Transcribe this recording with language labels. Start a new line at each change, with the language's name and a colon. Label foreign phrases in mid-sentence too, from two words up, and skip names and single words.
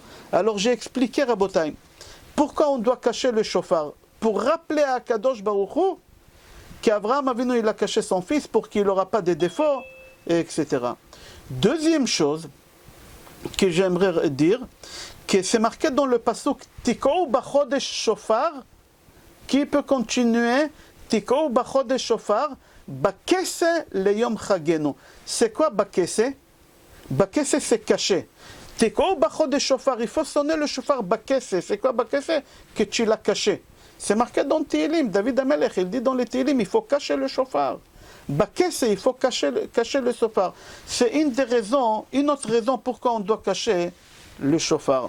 French: Alors j'ai expliqué, Rabotai, pourquoi on doit cacher le chauffard? Pour rappeler à
Hebrew: קדוש ברוך הוא
French: qu'Abraham Avinu, il a caché son fils pour qu'il n'aura pas de défauts, etc. Deuxième chose que j'aimerais dire, que c'est marqué dans le pasuk
Hebrew: תקעו בחודש שופר.
French: Qui peut continuer?
Hebrew: תקעו בחודש שופר בכסה ליום חגנו.
French: C'est quoi bakese? Bakese, c'est caché.
Hebrew: תקעו בחודש שופר,
French: il faut sonner le shofar bakese. C'est quoi bakese? Que tu l'as caché. C'est marqué dans Tehillim. David Amelech, il dit dans les Tehillim, il faut cacher le shofar. Bakese, il faut cacher le shofar. C'est une autre raison pourquoi on doit cacher le shofar.